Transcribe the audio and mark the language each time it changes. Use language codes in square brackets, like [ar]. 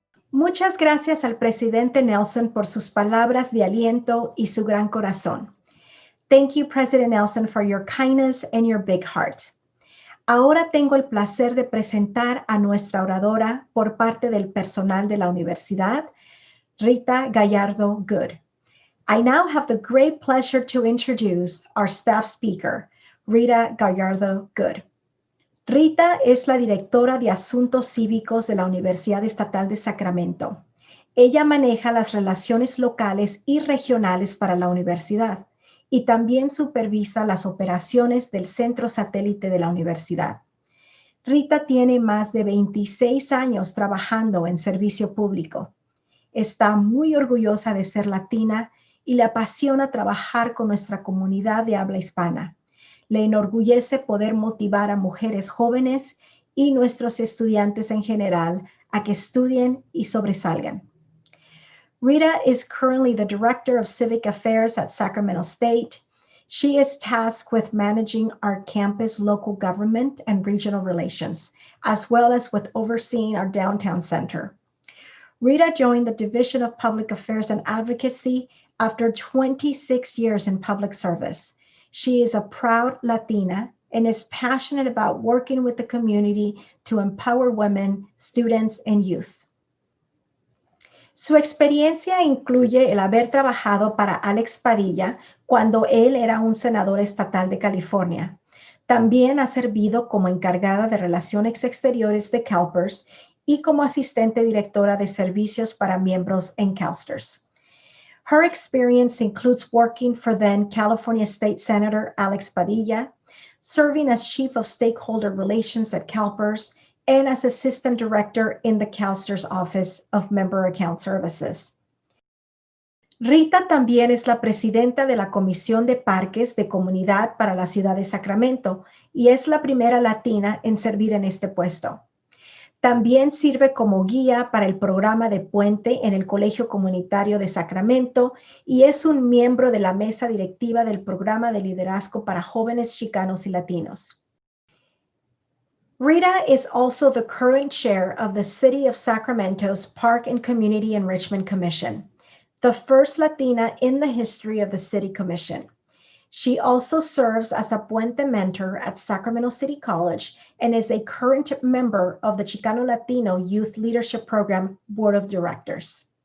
[es] Muchas gracias al presidente Nelson por sus palabras de aliento y su gran corazón. [en] Thank you, President Nelson, for your kindness and your big heart. [es] Ahora tengo el placer de presentar a nuestra oradora por parte del personal de la universidad, Rita Gallardo Good. [en] I now have the great pleasure to introduce our staff speaker, Rita Gallardo Good. [es] Rita es la directora de Asuntos Cívicos de la Universidad Estatal de Sacramento. Ella maneja las relaciones locales y regionales para la universidad y también supervisa las operaciones del centro satélite de la universidad. Rita tiene más de 26 años trabajando en servicio público. Está muy orgullosa de ser latina y le apasiona trabajar con nuestra comunidad de habla hispana. Le enorgullece poder motivar a mujeres jóvenes y nuestros estudiantes en general a que estudien y sobresalgan. [en] Rita is currently the Director of Civic Affairs at Sacramento State. She is tasked with managing our campus local government and regional relations, as well as with overseeing our downtown center. Rita joined the Division of Public Affairs and Advocacy after 26 years in public service. She is a proud Latina and is passionate about working with the community to empower women, students, and youth. [es] Su experiencia incluye el haber trabajado para Alex Padilla cuando él era un senador estatal de California. También ha servido como encargada de Relaciones Exteriores de CalPERS y como asistente directora de servicios para miembros en CalSTRS. [en] Her experience includes working for then California State Senator Alex Padilla, serving as Chief of Stakeholder Relations at CalPERS, and as Assistant Director in the CalSTRS Office of Member Account Services. [es] Rita también es la presidenta de la Comisión de Parques de Comunidad para la Ciudad de Sacramento y es la primera latina en servir en este puesto. También sirve como guía para el programa de Puente en el Colegio Comunitario de Sacramento y es un miembro de la mesa directiva del programa de liderazgo para jóvenes chicanos y latinos. [en] Rita is also the current chair of the City of Sacramento's Park and Community Enrichment Commission, the first Latina in the history of the City Commission. She also serves as a Puente mentor at Sacramento City College and is a current member of the Chicano Latino Youth Leadership Program Board of Directors.